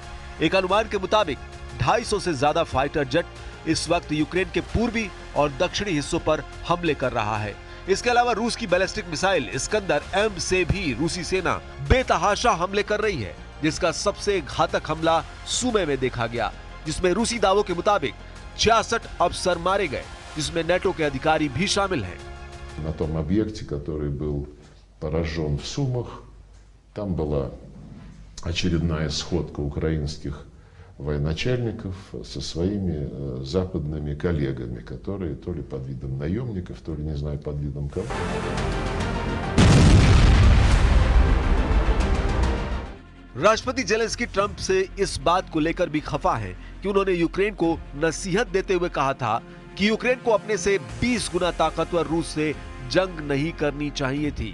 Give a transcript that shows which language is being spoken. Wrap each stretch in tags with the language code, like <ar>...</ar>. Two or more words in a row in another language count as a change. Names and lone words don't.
<hi>एक अनुमान के मुताबिक 250 से ज्यादा</hi> <en>fighter jet</en> <hi>इस वक्त यूक्रेन के पूर्वी और दक्षिणी हिस्सों पर हमले कर रहा है। इसके अलावा रूस की</hi> <en>ballistic missile</en> <hi>इस्कंदर M से भी रूसी सेना बेतहाशा हमले कर रही है, जिसका सबसे घातक हमला सुमे में देखा गया, जिसमें रूसी दावों के मुताबिक 66 अफसर मारे गए, जिसमें नेटो के अधिकारी भी शामिल हैं।</hi> <ru>На том объекте, который был поражен в Сумах, там была очередная сходка украинских военачальников со своими западными коллегами, которые то ли под видом наемников, то ли, не знаю, под видом кого.</ru> <hi>राष्ट्रपति जेलेंस्की ट्रंप से इस बात को लेकर भी खफा हैं कि उन्होंने यूक्रेन को नसीहत देते हुए कहा था कि यूक्रेन को अपने से 20 गुना ताकतवर रूस से जंग नहीं करनी चाहिए थी।</hi>